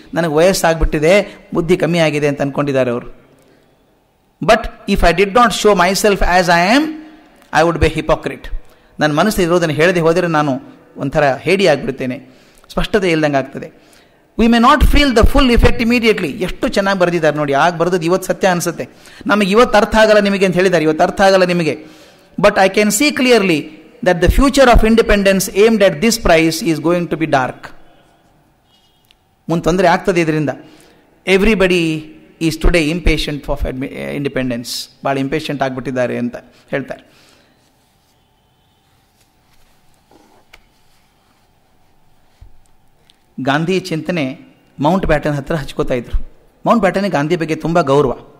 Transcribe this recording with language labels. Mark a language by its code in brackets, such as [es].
[kn] ನನಗೆ ವಯಸ್ಸಾಗ್ಬಿಟ್ಟಿದೆ, ಬುದ್ಧಿ ಕಮ್ಮಿ ಆಗಿದೆ ಅಂತ ಅಂದ್ಕೊಂಡಿದ್ದಾರೆ ಅವರು. [en] But if I did not show myself as I am, I would be hypocrite. [kn] ನನ್ನ ಮನಸ್ಸು ಇರೋದನ್ನು ಹೇಳದೆ ಹೋದರೆ ನಾನು ಒಂಥರ ಹೇಡಿ ಆಗಿಬಿಡ್ತೇನೆ, ಸ್ಪಷ್ಟತೆ ಇಲ್ದಂಗೆ ಆಗ್ತದೆ. [en] We may not feel the full effect immediately. [kn] ಎಷ್ಟು ಚೆನ್ನಾಗಿ ಬರೆದಿದ್ದಾರೆ ನೋಡಿ. ಆಗ ಬರೆದದ್ದು ಇವತ್ತು ಸತ್ಯ ಅನಿಸುತ್ತೆ. ನಮಗೆ ಇವತ್ತು ಅರ್ಥ ಆಗಲ್ಲ ನಿಮಗೆ ಅಂತ ಹೇಳಿದ್ದಾರೆ, ಇವತ್ತು ಅರ್ಥ ಆಗಲ್ಲ ನಿಮಗೆ. [en] But I can see clearly that the future of independence aimed at this price is going to be dark. [kn] ಮುಂದೆ ತೊಂದರೆ ಆಗ್ತದೆ ಇದರಿಂದ. [en] Everybody is today impatient of independence. [kn] ಭಾಳ ಇಂಪೇಷಂಟ್ ಆಗಿಬಿಟ್ಟಿದ್ದಾರೆ ಅಂತ ಹೇಳ್ತಾರೆ. ಗಾಂಧಿ ಚಿಂತನೆ ಮೌಂಟ್ ಬ್ಯಾಟನ್ ಹತ್ರ ಹಚ್ಕೋತಾ ಇದ್ರು. ಮೌಂಟ್ ಬ್ಯಾಟನ್ಗೆ ಗಾಂಧಿ ಬಗ್ಗೆ ತುಂಬ ಗೌರವ.